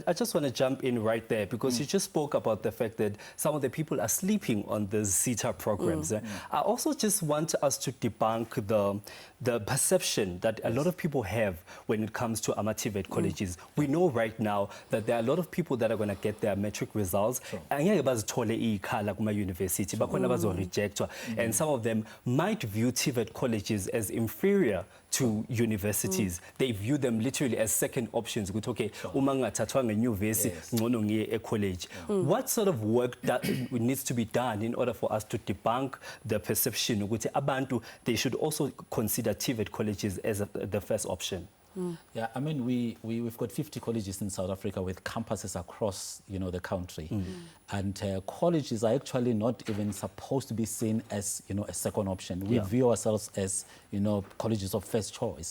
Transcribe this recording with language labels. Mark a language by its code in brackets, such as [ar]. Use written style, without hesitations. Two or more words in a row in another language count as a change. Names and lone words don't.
[en] I just want to jump in right there, because you just spoke about the fact that some of the people are sleeping on the SETA programs. I also just want us to debunk the perception that a lot of people have when it comes to Tvet colleges. We know right now that there are a lot of people that are going to get their matric results [zu] angeke bazithole ikhala kuma university bakhona bazo-rejectwa, [en] and some of them might view Tvet colleges as inferior to universities. They view them literally as second options. [zu] Okay, uma ngathathwa ngenyuvesi ngcono ngiye e-college. [en] What sort of work that needs to be done in order for us to debunk the perception [zu] ukuthi abantu [en] they should also consider Tvet colleges as the first option? Yeah, I mean, we've got 50 colleges in South Africa with campuses across, the country. And colleges are actually not even supposed to be seen as, a second option. We view ourselves as, colleges of first choice.